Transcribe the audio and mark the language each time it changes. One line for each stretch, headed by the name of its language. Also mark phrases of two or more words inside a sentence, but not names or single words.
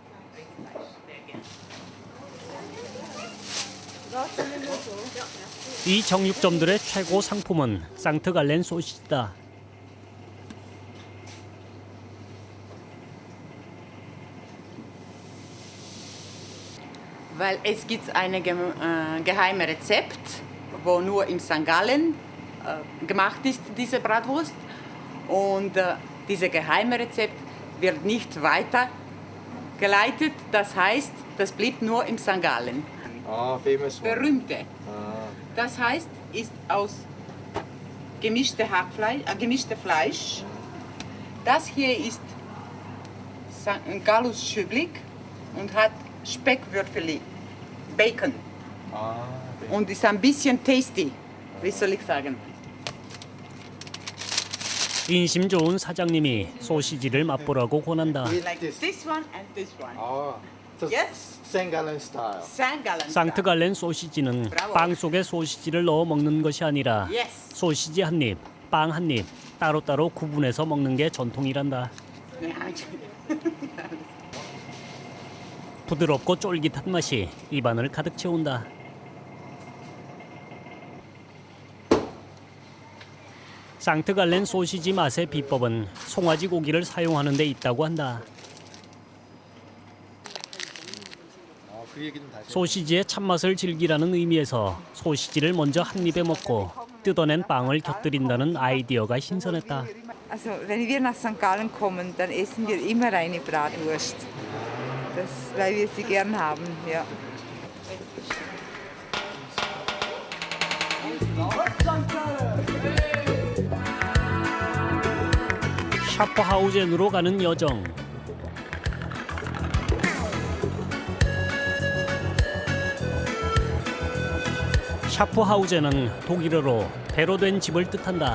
Korean: 이 정육점들의 최고 상품은 상트갈렌 소시지다.
German: Weil es gibt ein geheimes Rezept, wo nur in St. Gallen gemacht ist, diese Bratwurst. Und dieses geheime Rezept wird nicht weitergeleitet. Das heißt, das blieb nur in St. Gallen.
English: Ah, famous one.
German: Berühmte. Ah. Das heißt, ist aus gemischte Fleisch. Das hier ist Gallus Schüblig und hat Speckwürfel, Bacon. Ah, Und ist ein bisschen tasty, wie soll ich sagen.
Korean: 인심 좋은 사장님이 소시지를 맛보라고 권한다.
English: Like this one and this one. Ah, so Yes. St. Gallen style. St. Gallen.
Korean: 상트갈렌 소시지는 브라보. 빵 속에 소시지를 넣어 먹는 것이 아니라
English: Yes.
Korean: 소시지 한 입, 빵 한 입 따로따로 구분해서 먹는 게 전통이란다. 부드럽고 쫄깃한 맛이 입안을 가득 채운다. 상트갈렌 소시지 맛의 비법은 송아지 고기를 사용하는 데 있다고 한다. 그 얘기는 다시. 소시지의 참맛을 즐기라는 의미에서 소시지를 먼저 한 입에 먹고 뜯어낸 빵을 곁들인다는 아이디어가 신선했다.
German: Also, wenn wir nach St. Gallen kommen, dann essen wir immer eine Bratwurst. Weil wir sie gern haben, ja.
Korean: 샤프하우젠으로 가는 여정. 샤프하우젠은 독일어로 배로 된 집을 뜻한다.